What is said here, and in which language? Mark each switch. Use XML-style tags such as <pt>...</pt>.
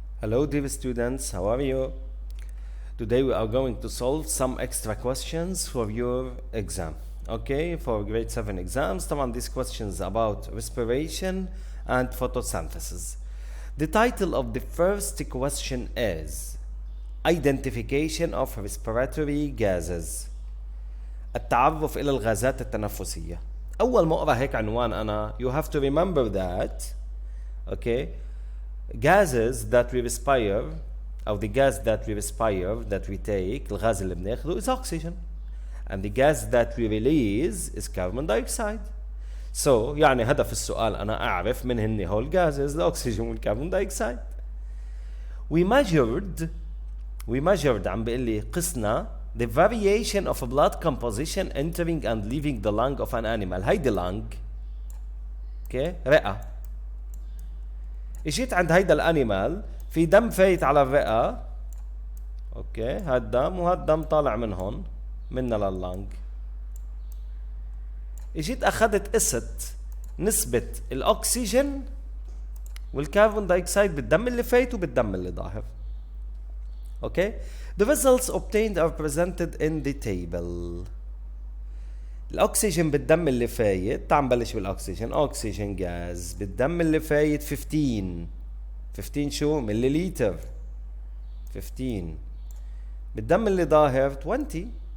<en>Hello dear students, how are you? Today we are going to solve some extra questions for your exam. Okay, for grade 7 exams. طبعا these questions about respiration and photosynthesis. The title of the first question is Identification of respiratory gases.</en> <ar>التعرف إلى الغازات التنفسية. أول ما أقرأ هيك عنوان أنا</ar> <en>you have to remember that okay gases that we respire أو the gas that we respire that we take</en> <ar>الغاز اللي بناخده</ar> <en>is oxygen and the gas that we release is carbon dioxide.</en> <ar>So يعني هدف السؤال أنا أعرف من هن هول gases الأكسجين والكربون دايوكسيد.</ar> <en>We measured</en> <ar>عم بيقول لي قسنا</ar> <en>the variation of blood composition entering and leaving the lung of an animal.</en> <ar>هيدي lung اوكي رئة. اجيت عند هيدا الانيمال في دم فايت على الرئة اوكي هالدم وهالدم طالع من هون منا لللنج. اجيت اخذت قست نسبة الاكسجين والكربون دايوكسيد بالدم اللي فايت وبالدم اللي ظاهر.</ar> <en>Okay, the results obtained are presented in the table.</en> <ar>الأكسجين بالدم اللي فايت تعال نبلش بالأكسجين. أكسجين غاز بالدم اللي فايت 15 شو مليليتر 15 بالدم اللي ظاهر 20.</ar>